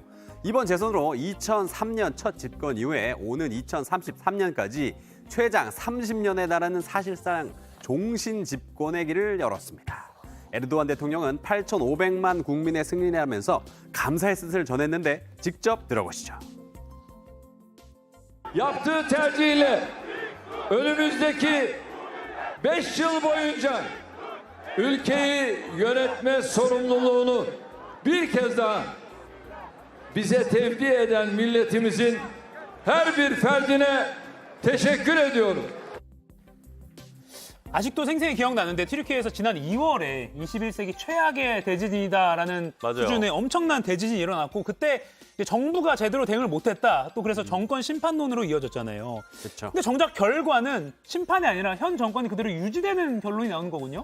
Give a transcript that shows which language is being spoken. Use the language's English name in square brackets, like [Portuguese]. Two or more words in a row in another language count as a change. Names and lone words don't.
[Korean] 이번 재선으로 2003년 첫 집권 이후에 오는 2033년까지 최장 30년에 달하는 사실상 종신 집권의 길을 열었습니다. 에르도안 대통령은 8,500만 국민의 승리를 하면서 감사의 뜻을 전했는데 직접 들어보시죠. [Turkish] Yaptığı tercihiyle önümüzdeki 5 yıl boyunca ülkeyi yönetme sorumluluğunu bir kez daha bize tevdi eden milletimizin her bir ferdine teşekkür ediyorum. [Korean] 아직도 생생히 기억나는데 튀르키예에서 지난 2월에 21세기 최악의 대지진이다라는 수준의 엄청난 대지진이 일어났고 그때 이제 정부가 제대로 대응을 못했다. 또 그래서 정권 심판론으로 이어졌잖아요. 그렇죠. 근데 정작 결과는 심판이 아니라 현 정권이 그대로 유지되는 결론이 나오는 거군요.